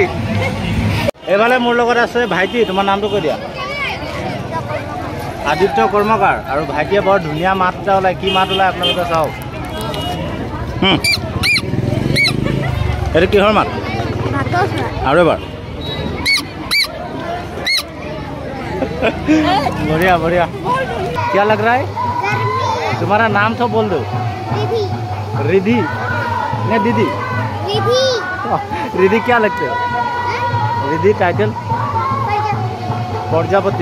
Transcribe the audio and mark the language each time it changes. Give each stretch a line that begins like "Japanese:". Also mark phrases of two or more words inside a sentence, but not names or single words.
Assamese: এইফালে মোৰ লগত আছে ভাইটি, তোমাৰ নামটো কৈ দিয়া। আদিত্য কৰ্মকাৰ। আৰু ভাইটিয়ে বৰ ধুনীয়া মাত এটা ওলায়। কি মাত ওলায় আপোনালোকে চাওক। এইটো কিহৰ মাত? আৰু এবাৰ।
Hindi: बढ़िया बढ़िया। क्या लग रहा है? तुम्हारा नाम तो बोल दो। रिधि नहीं दीदी? रिधि क्या लगते हो? रिधि टाइटल? प्रजापति।